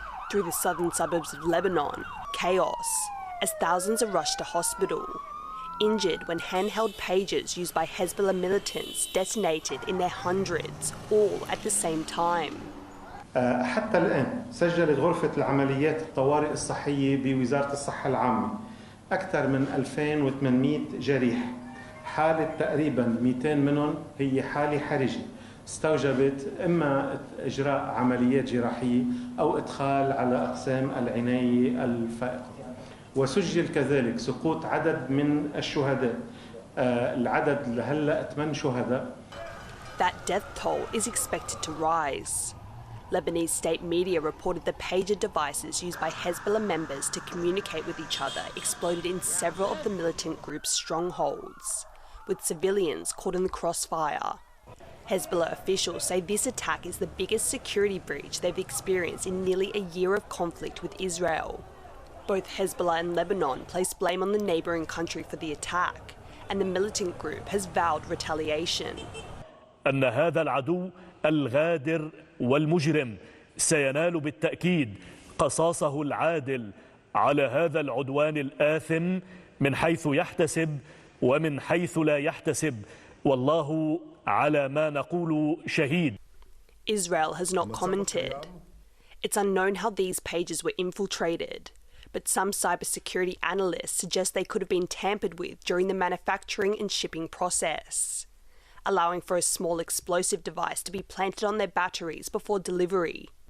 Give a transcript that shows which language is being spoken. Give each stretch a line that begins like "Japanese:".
English: Through the southern suburbs of Lebanon, chaos, as thousands are rushed to hospital, injured when handheld pagers used by Hezbollah militants detonated in their hundreds, all at the same time.
Arabic: حتى الآن سجلت غرفة العمليات الطوارئ الصحية بوزارة الصحة العامة أكثر من 2800 جريح. حالة تقريبا 200 منهم هي حالة حرجة استوجبت إما إجراء عمليات جراحية أو إدخال على أقسام العناية الفائقة. وسجل كذلك سقوط عدد من الشهداء. العدد لهلا 8 شهداء.
English: That death toll is expected to rise. Lebanese state media reported the pager devices used by Hezbollah members to communicate with each other exploded in several of the militant group's strongholds, with civilians caught in the crossfire. Hezbollah officials say this attack is the biggest security breach they've experienced in nearly a year of conflict with Israel. Both Hezbollah and Lebanon place blame on the neighbouring country for the attack, and the militant group has vowed retaliation.
Arabic: أن هذا العدو الغادر والمجرم سينال بالتأكيد قصاصه العادل على هذا العدوان الآثم من حيث يحتسب ومن حيث لا يحتسب والله على ما نقول شهيد.
English: Israel has not commented. It's unknown how these pages were infiltrated, but some cybersecurity analysts suggest they could have been tampered with during the manufacturing and shipping process, allowing for a small explosive device to be planted on their batteries before delivery.